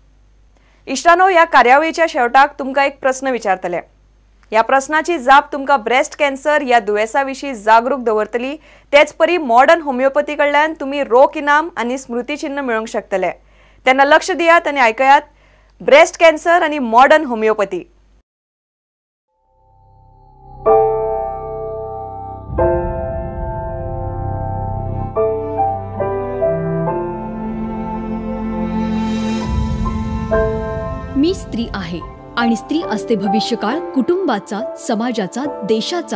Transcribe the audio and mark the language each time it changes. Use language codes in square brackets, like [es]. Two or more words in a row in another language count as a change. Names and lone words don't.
[kok] इश्टानो, या कार्यावळीच्या शेवटाक तुमकां एक प्रस्न विचारतले. या प्रस्नाची जाप तुमकां [en] breast cancer [kok] या दुयेसा विशीं जागरूक दवरतली. तेच परी मॉडर्न होमिओपॅथी कडल्यान तुमी रोख इनाम आनी स्मृती चिन्ह मेळोवंक शकतले. तेन्ना लक्ष दियात आनी आयकयात [en] breast cancer [kok] आनी मॉडर्न होमिओपॅथी. [mr] मी स्त्री आहे आणि स्त्री असते भविष्यकाळ कुटुंबाचा, समाजाचा, देशाचा.